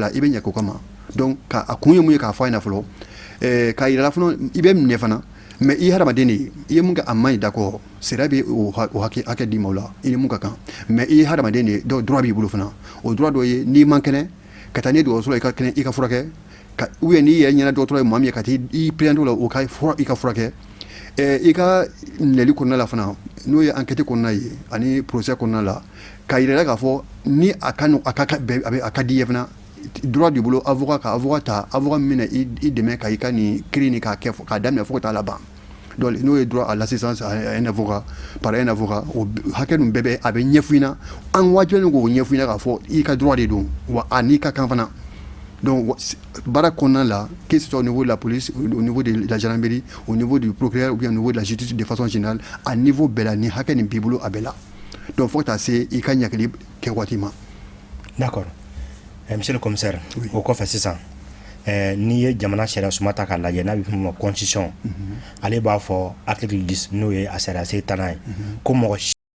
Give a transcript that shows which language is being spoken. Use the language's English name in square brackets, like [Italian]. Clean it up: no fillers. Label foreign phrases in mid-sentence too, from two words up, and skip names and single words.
[Bambara] i bɛ ɲagili o kama donc a kun ye mun ye k'a fɔ a ɲɛna fɔlɔ k'a yira fana i bɛ minɛ fana mais i ye hadamaden de ye i ye mun kɛ a man ɲi d'accord sariya bɛ o hakɛ d'i ma o la i ni mun ka kan mais i ye hadamaden de ye donc droit b'i bolo fana o droit dɔ ye n'i man kɛnɛ ka taa n'i ye dɔgɔtɔrɔso la i ka kɛnɛ i ka furakɛ [French] ou bien [Bambara] n'i yɛrɛ ɲɛna dɔgɔtɔrɔ ye maa min ye ka taa i présenté o la o ka i ka furakɛ i ka minɛli kɔnɔna la fana n'o ye enquête kɔnɔna ye ani procès kɔnɔna la k'a yira k'a fɔ ni a ka di i ye fana [French] droit du [Bambara] bolo avocat ka avocat ta avocat min bɛna i dɛmɛ ka i ka nin kiiri nin k'a kɛ k'a daminɛ fo ka taa laban donc n'o ye [French] droit à l'assistance à un avocat par un avocat [Bambara] o hakɛ ninnu bɛɛ bɛ a bɛ ɲɛfɔ i na an wajibiyalen k'o ɲɛfɔ i na k'a fɔ i ka [French] droit de [Bambara] don wa a n'i ka kan fana donc baara kɔnɔna la [French] que ce soit au niveau de la police au niveau de la gendarmerie au niveau du procureur ou bien au niveau de la justice de façon générale [Bambara] a niveau bɛɛ la ni hakɛ nin b'i bolo a bɛɛ la donc fo ka taa se i ka ɲagili kɛ waati ma. [French] D'accord. Monsieur le commissaire, [Bambara] o kɔfɛ sisan n'i ye jamana sariya suma ta k'a lajɛ n'a bɛ f'o ma constitution ale b'a fɔ article 10 n'o ye a sariya sen 10 ye ko mɔgɔ